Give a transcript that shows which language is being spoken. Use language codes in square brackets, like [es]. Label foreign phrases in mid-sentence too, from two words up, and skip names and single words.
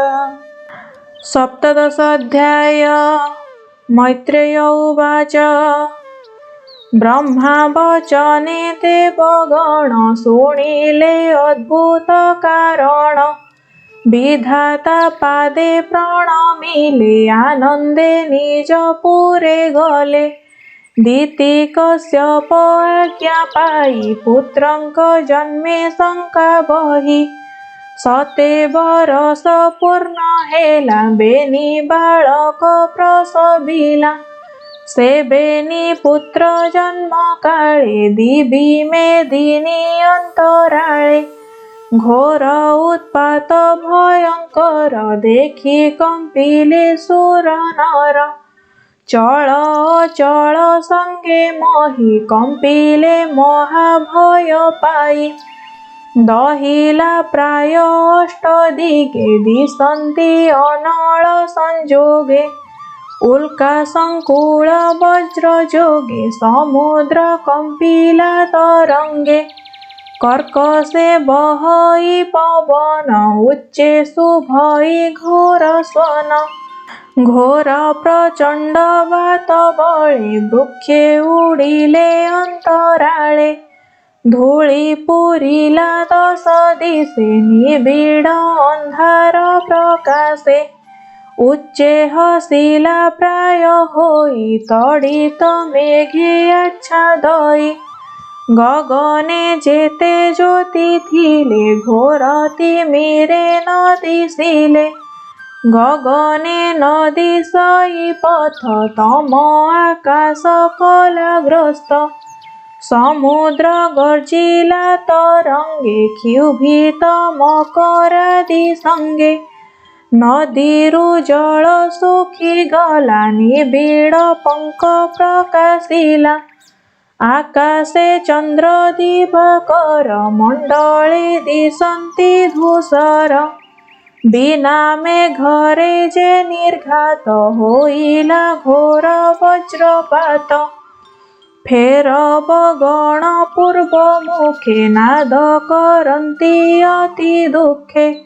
[or] ସପ୍ତଦଶୋଽଧ୍ୟାୟ। ମୈତ୍ରେୟ ଉବାଚ ବ୍ରହ୍ମା ବଚନେ ଦେବଗଣ ଶୁଣିଲେ ଅଦ୍ଭୁତ କାରଣ ବିଧାତା ପାଦେ ପ୍ରଣମିଲେ ଆନନ୍ଦେ ନିଜ ପୁରେ ଗଲେ ଦିତି କଶ୍ୟପ ଆଜ୍ଞା ପାଇ ପୁତ୍ରଙ୍କ ଜନ୍ମେ ଶଙ୍କା ବହି ସତେ ବରଷ ପୂର୍ଣ୍ଣ ହେଲା ବେନି ବାଳକ ପ୍ରସବିଲା ସେ ବେନି ପୁତ୍ର ଜନ୍ମ କାଳେ ଦିବି ମେଦିନୀ ଅନ୍ତରାଳେ ଘୋର ଉତ୍ପାତ ଭୟଙ୍କର ଦେଖି କମ୍ପିଲେ ସୁର ନର ଚଳ ଅଚଳ ସଙ୍ଗେ ମୋହି କମ୍ପିଲେ ମହାଭୟ ପାଇ ଦହିଲା ପ୍ରାୟ ଅଷ୍ଟଦିଗେ ଦିଶନ୍ତି ଅନଳ ସଂଯୋଗେ ଉଲ୍କା ସଙ୍କୁଳ ବଜ୍ର ଯୋଗେ ସମୁଦ୍ର କମ୍ପିଲା ତରଙ୍ଗେ କର୍କଶେ ବହଇ ପବନ ଉଚ୍ଚେ ଶୁଭଇ ଘୋର ସ୍ୱନ ଘୋର ପ୍ରଚଣ୍ଡ ବାତ ବଳେ ବୃକ୍ଷେ ଉଡ଼ିଲେ ଅନ୍ତରାଳେ ଧୂଳି ପୂରିଲା ଦଶ ଦିଶେ ନିବିଡ଼ ଅନ୍ଧାର ପ୍ରକାଶେ ଉଚ୍ଚେ ହସିଲା ପ୍ରାୟ ହୋଇ ତଡ଼ିତ ମେଘେ ଆଚ୍ଛାଦଇ ଗଗନେ ଯେତେ ଜ୍ୟୋତି ଥିଲେ ଘୋର ତିମିରେ ନ ଦିଶିଲେ ଗଗନେ ନ ଦିଶଇ ପଥ ତମ ଆକାଶ କଳାଗ୍ରସ୍ତ ସମୁଦ୍ର ଗର୍ଜିଲା ତରଙ୍ଗେ କ୍ଷୁଭିତ ମକରାଦି ସଙ୍ଗେ ନଦୀରୁ ଜଳ ସୁଖି ଗଲା ନିବିଡ଼ ପଙ୍ଖ ପ୍ରକାଶିଲା ଆକାଶେ ଚନ୍ଦ୍ର ଦିବାକର ମଣ୍ଡଳେ ଦିଶନ୍ତି ଧୂସର ବିନା ମେଘରେ ଯେ ନିର୍ଘାତ ହୋଇଲା ଘୋର ବଜ୍ରପାତ ଫେରବ ଗଣ ପୂର୍ବ ମୁଖେ ନାଦ କରନ୍ତି ଅତି ଦୁଖେ